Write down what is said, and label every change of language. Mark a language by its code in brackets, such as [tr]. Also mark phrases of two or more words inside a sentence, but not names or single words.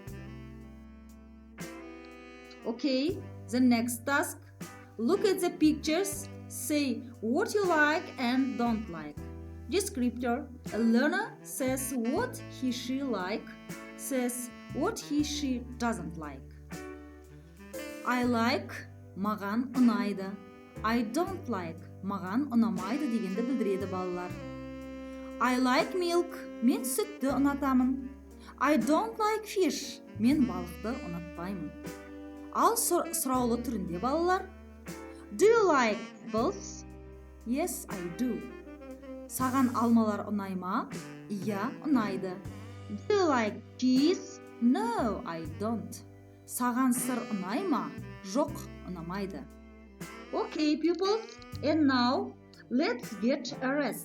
[en] Okay, the next task. Look at the pictures. Say what you like and don't like. Descriptor. A learner says what he/she like, says what he/she doesn't like. I like, [kk] маған ұнайды. [en] I don't like, [kk] маған ұнамайды дегенді білдіреді, балалар. [en] I like milk, [kk] мен сүтті ұнатамын. [en] I don't like fish, [kk] мен балықты ұнатпаймын. Ал сұраулы түрінде, балалар. [en] Do you like apples? Yes, I do. [kk] Саған алмалар ұнай ма? Иә, ұнайды. [en] Do you like cheese? No, I don't. [kk] Саған сыр ұнай ма? Жоқ, ұнамайды. [en] Okay, pupils, and now let's get a rest.